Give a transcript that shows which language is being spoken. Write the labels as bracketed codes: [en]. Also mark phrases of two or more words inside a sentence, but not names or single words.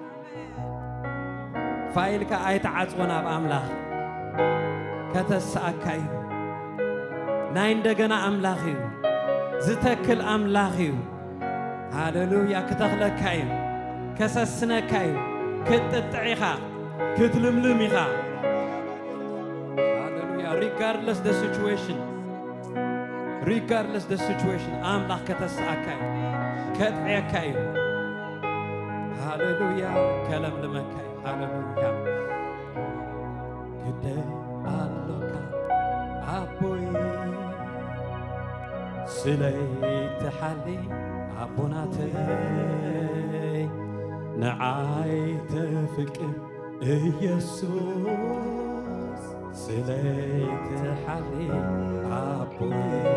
[ti] ፋይልካ ኣይተዓጽወን ኣብ ኣምላኽ ከተሰአካዩ ናይ እንደገና ኣምላኽ እዩ ዝተክል ኣምላኽ እዩ ሃሌሉያ ክተኽለካ እዩ ከሰስነካ እዩ ክትጥጥዕ ኢኻ ክትልምልም ኢኻ ሃሌሉያ [en] regardless the situation [ti] ኣምላኽ ከተሰአካ እዩ ከጥዕየካ እዩ ሃሌሉያ ከለምልመካ እዩ ሃሌሉያ ግደይ ኣሎካ ኣቦይ ስለይትሓሊ ኣቦናተይ ንዓይ ተፍቅር ኢየሱስ ስለይትሓሊ ኣቦይ